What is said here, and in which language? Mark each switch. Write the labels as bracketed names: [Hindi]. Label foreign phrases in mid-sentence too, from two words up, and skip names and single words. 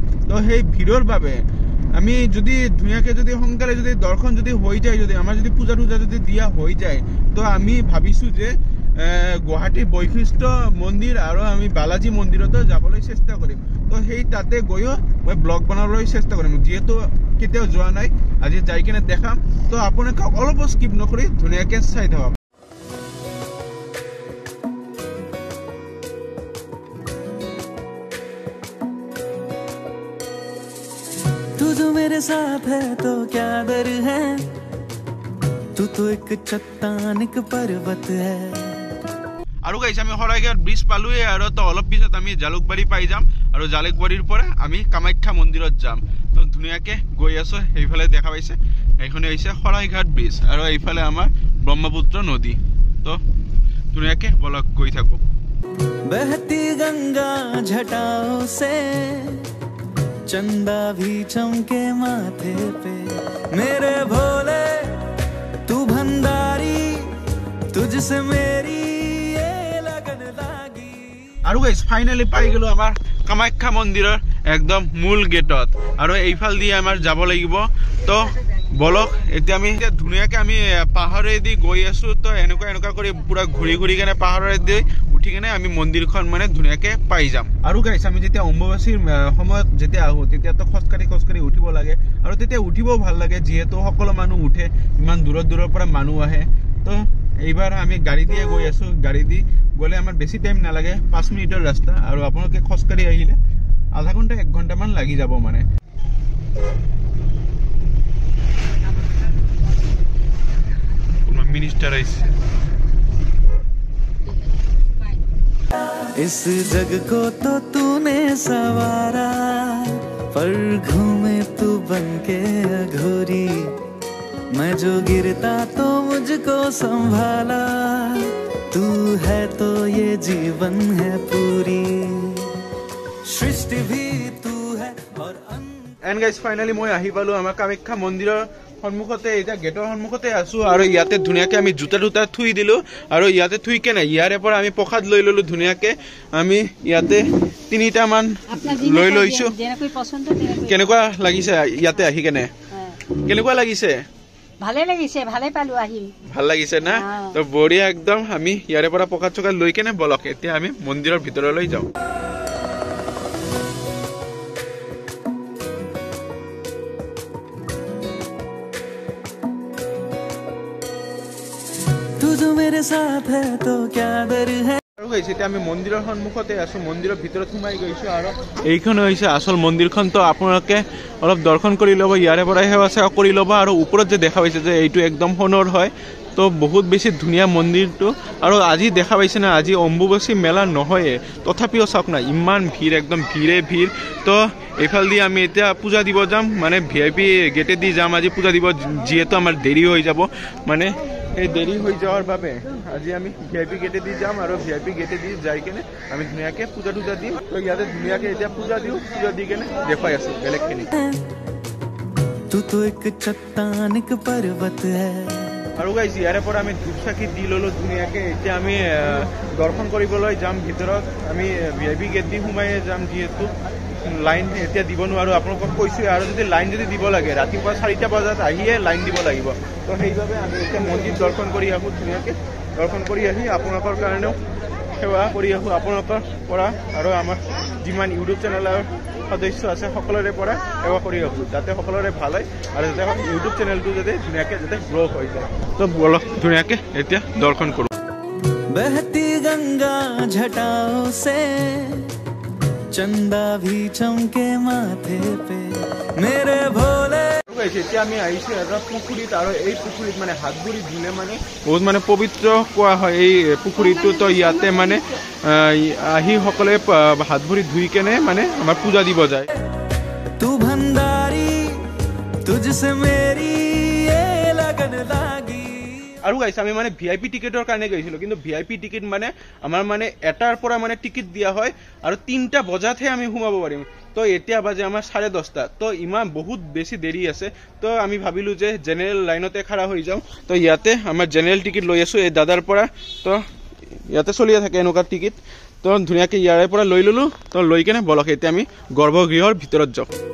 [Assamese] তো সেই ভিৰৰ বাবে আমি যদি ধুনীয়াকে যদি সোনকালে যদি দৰ্শন যদি হৈ যায়, যদি আমাৰ যদি পূজা টুজা যদি দিয়া হৈ যায়, তো আমি ভাবিছো যে গুৱাহাটীৰ বৈশিষ্ট্য মন্দিৰ আৰু আমি বালাজী মন্দিৰতো যাবলৈ চেষ্টা কৰিম। তো সেই তাতে গৈও মই ব্লগ বনাবলৈ চেষ্টা কৰিম, যিহেতু কেতিয়াও যোৱা নাই। আজি যাই কিনে দেখাম। তো আপোনালোকে অলপ স্কিপ নকৰি ধুনীয়াকে চাই থাকক। [Hindi] तू जो मेरे साथ है तो क्या डर है, तू तो एक चट्टान एक पर्वत है। [Assamese] আৰু গাইছ আমি শৰাইঘাট ব্ৰিজ পালোৱে, আৰু তো অলপ পিছত আমি জালুকবাৰী পাই যাম। আৰু জালুকবাৰীৰ পৰা আমি কামাখ্যা মন্দিৰত যাম। তো ধুনীয়াকে গৈ আছো। সেইফালে দেখা পাইছে এইখনে হৈছে শৰাইঘাট ব্ৰিজ, আৰু এইফালে আমাৰ ব্ৰহ্মপুত্ৰ নদী। তো ধুনীয়াকে বলক গৈ থাকো। [Hindi] बहती गंगा जटाओं से चंदा भी चमके माथे पे, मेरे भोले तू भंडारी, तुझसे मेरी ये लगन लागी। [Assamese] আৰু গাইছ ফাইনালি পাই গলো আমাৰ কামাখ্যা মন্দিৰৰ একদম মূল গেটত, আৰু এইফাল দি আমাৰ যাব লাগিব। তো বলক এতিয়া আমি ধুনীয়াকে আমি পাহাৰেদি গৈ আছো। তো এনেকুৱা কৰি পুৰা ঘূৰি ঘূৰি কেনে পাহাৰেদি উঠি কেনে আমি মন্দিৰখন মানে ধুনীয়াকে পাই যাম। আৰু গাইছ আমি যেতিয়া অম্বুবাচীৰ সময়ত যেতিয়া আহো, তেতিয়া তো খোজকাঢ়ি উঠিব লাগে, আৰু তেতিয়া উঠিবও ভাল লাগে, যিহেতু সকলো মানুহ উঠে, ইমান দূৰৰ পৰা মানুহ আহে। তো এইবাৰ আমি গাড়ী দিয়ে গৈ আছো। গাড়ী দি গ'লে আমাৰ বেছি টাইম নালাগে, 5 মিনিটৰ ৰাস্তা। আৰু আপোনালোকে খোজকাঢ়ি আহিলে আধা ঘণ্টা 1 ঘণ্টামান লাগি যাব মানে। [Hindi] मिनिस्टर इस जग को तो तूने सवारा, पर घूमे तू बनके अघोरी, मैं जो गिरता तो मुझको संभाला, तू है तो ये जीवन है पूरी, सृष्टि भी तू है और [English] and guys finally [Assamese] মই আহি পালো আমাৰ কামাখ্যা মন্দিৰৰ সন্মুখতে। এতিয়া গেটৰ সন্মুখতে আছো, আৰু ইয়াতে ধুনীয়াকে আমি জোতা থুই দিলো। আৰু ইয়াতে থুই কেনে ইয়াৰে পৰা আমি প্ৰসাদ লৈ ললো। ধুনীয়াকে আমি ইয়াতে 3টা মান লৈ লৈছো। কেনেকুৱা লাগিছে ইয়াতে আহি কেনে? কেনেকুৱা লাগিছে? ভালে লাগিছে, ভালে পালো আহি। ভাল লাগিছে না? তো বঢ়িয়া একদম। আমি ইয়াৰে পৰা প্ৰসাদ চকাদ লৈ কেনে বলক এতিয়া আমি মন্দিৰৰ ভিতৰলৈ যাওঁ। [Hindi] तू जो मेरे साथ है तो क्या डर है। [Assamese] আৰু গাইছে এতিয়া আমি মন্দিৰৰ সন্মুখতে আছো, মন্দিৰৰ ভিতৰত সোমাই গৈছো। আৰু এইখন হৈছে আচল মন্দিৰখন। তো আপোনালোকে অলপ দৰ্শন কৰি ল'ব, ইয়াৰে পৰা সেৱা চেৱা কৰি ল'ব। আৰু ওপৰত যে দেখা পাইছে যে এইটো একদম সোণৰ হয়। তো বহুত বেছি ধুনীয়া মন্দিৰটো আৰু আজি দেখা পাইছে না আজি অম্বুবাচী মেলা নহয়ে তথাপিও চাওক না ইমান ভিৰ একদম ভিৰ তো এইফালে দি আমি এতিয়া পূজা দিব যাম মানে VIP গেটে দি যাম আজি পূজা দিব যেহেতু আমাৰ দেৰি হৈ যাব মানে এই দেৰি হৈ যাওয়ার বাবে আজি আমি VIP গেটে দি যাম আৰু VIP গেটে দি যাই কেনে আমি ধুনীয়াকে পূজা দিম তো ইয়াতে ধুনীয়াকে এতিয়া পূজা দি কেনে দেখাই আছো বেলেগখিনি [Hindi] तू तो एक चट्टान एक पर्वत है [Assamese] আৰু গাইজ ইয়াৰে পৰা আমি ধূপ চাকি দি ললো ধুনীয়াকে এতিয়া আমি দৰ্শন কৰিবলৈ যাম ভিতৰত আমি VIP গেট দি সোমাই যাম যিহেতু লাইন এতিয়া দিব নোৱাৰো আপোনালোকক কৈছো আৰু যদি লাইন যদি দিব লাগে ৰাতিপুৱা 4টা বজাত আহিয়ে লাইন দিব লাগিব তো সেইভাবে আমি এতিয়া মন্দিৰ দৰ্শন কৰি আহো ধুনীয়াকে দৰ্শন কৰি আহি আপোনালোকৰ কাৰণেও সেৱা কৰি আহো আপোনালোকৰ পৰা আৰু আমাৰ যিমান ইউটিউব চেনেলৰ সদস্য আছে সকলোৰে পৰা সেৱা কৰি আহো যাতে সকলোৰে ভাল হয় আৰু যাতে ইউটিউব চেনেলটো যাতে ধুনীয়াকে যাতে গ্ৰ হৈ যায় তো বলক ধুনীয়াকে এতিয়া দৰ্শন কৰো [Hindi] बहती गंगा झटाओं से चंदा भी चमके माथे पे मेरे भोले [Assamese] এতিয়া আমি আহিছো এটা পুখুৰীত আৰু এই পুখুৰীত মানে হাত ভৰি ধুলে মানে বহুত মানে পবিত্ৰ কোৱা হয় এই পুখুৰীটো তো ইয়াতে মানে আহি সকলে হাত ভৰি ধুই কেনে মানে আমাৰ পূজা দিব যায় [Hindi] तू भंडारी तुझसे मेरी ये लगन लागी [Assamese] আৰু গাইছ আমি মানে VIP টিকেটৰ কাৰণে গৈছিলো কিন্তু VIP টিকেট মানে আমাৰ মানে এটাৰ পৰা মানে টিকেট দিয়া হয় আৰু 3টা বজাতহে আমি সোমাব পাৰিম তো এতিয়া বাজে আমাৰ 10:30 তো ইমান বহুত বেছি দেৰি আছে তো আমি ভাবিলো যে জেনাৰেল লাইনতে খাৰা হৈ যাম তো ইয়াতে আমাৰ জেনাৰেল টিকেট লৈ আছো এই দাদাৰ পৰা তো ইয়াতে চলিয়ে থাকে এনেকুৱা টিকেট তো ধুনীয়াকে ইয়াৰে পৰা লৈ ললো তো লৈ কেনে বলক এতিয়া আমি গৰ্ভগৃহৰ ভিতৰত যাওঁ